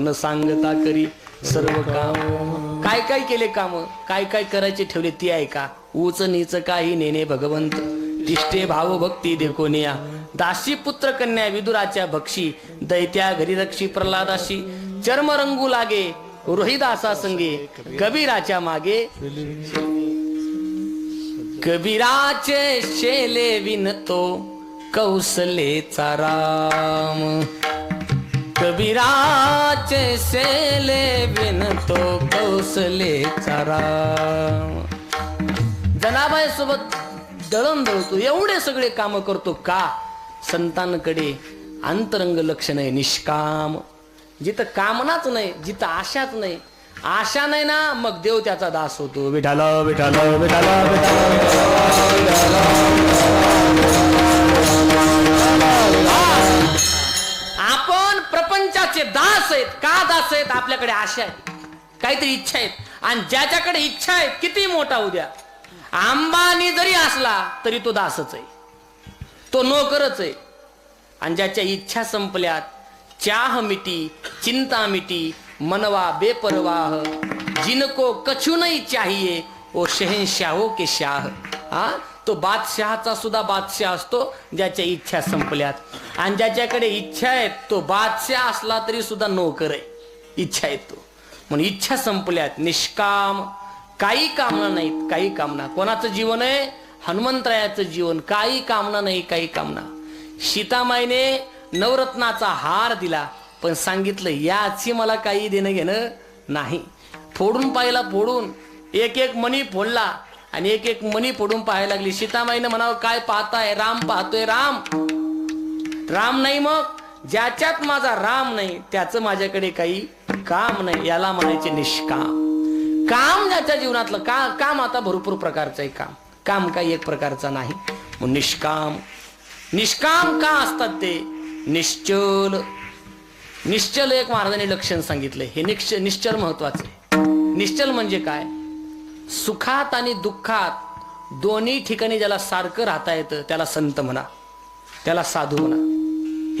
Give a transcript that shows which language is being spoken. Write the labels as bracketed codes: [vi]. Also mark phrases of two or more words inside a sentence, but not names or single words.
[mr] न सांगता करी सर्व काम. काय काय केले काम, काय काय करायचे ठेवले ते ऐका. उच नीच काही नेणे भगवंत, तिष्ठे भाव भक्ती देखोनिया. दासी पुत्र कन्या विदुराच्या भक्षी, दैत्या घरी रक्षी प्रल्हादाशी. चर्म रंगू लागे रोहिदासा संगे कबीराच्या मागे कबीराचे शेले विणतो कौसलेचा राम कबीराचे शेले विणतो कौसलेचा राम जनाबाई सोबत दळण दळतो एवढे सगळे काम करतो का संतांकडे अंतरंग लक्ष नाही निष्काम जिथं कामनाच नाही जिथं आशाच नाही आशा नाही ना मग देव त्याचा दास होतो विठाला विठाला विठाला आपण प्रपंचाचे दास आहेत का दास आहेत आपल्याकडे आशा आहे काहीतरी इच्छा आहेत आणि ज्याच्याकडे इच्छा आहेत किती मोठा उद्या अंबानी जरी असला तरी तो दासच आहे तो नोकरच आहे आणि ज्याच्या इच्छा संपल्यात [hi] चाह मिटी चिंता मिटी मनवा बेपरवाह जिनको कछु नहीं चाहिए वो शहंशाहों के शाह [mr] तो बादशहाचा सुद्धा बादशाह असतो ज्याच्या इच्छा संपल्यात आणि ज्याच्याकडे इच्छा आहेत तो बादशाह असला तरी सुद्धा नोकर आहे इच्छा आहे तो म्हणून इच्छा संपल्यात निष्काम काही कामना नाहीत काही कामना कोणाचं जीवन आहे हनुमंतरायाचं जीवन काही कामना नाही काही कामना सीतामाईने नवरत्नाचा हार दिला पण सांगितलं याची मला काही देणं घेणं नाही फोडून पाहिला फोडून एक एक मणी फोडला आणि एक एक मणी फोडून पाहायला लागली सीतामाईने म्हणावं काय पाहताय राम पाहतोय राम राम नाही मग ज्याच्यात माझा राम नाही त्याचं माझ्याकडे काही काम नाही याला म्हणायचे निष्काम काम ज्याच्या जीवनातलं काम आता भरपूर प्रकारचं आहे काम काही एक प्रकारचा नाही मग निष्काम का असतात ते निश्चल एक महाराजांनी लक्षण सांगितलंय हे निश्चल महत्वाचं आहे निश्चल म्हणजे काय सुखात आणि दुःखात दोन्ही ठिकाणी ज्याला सारखं राहता येतं त्याला संत म्हणा त्याला साधू म्हणा हे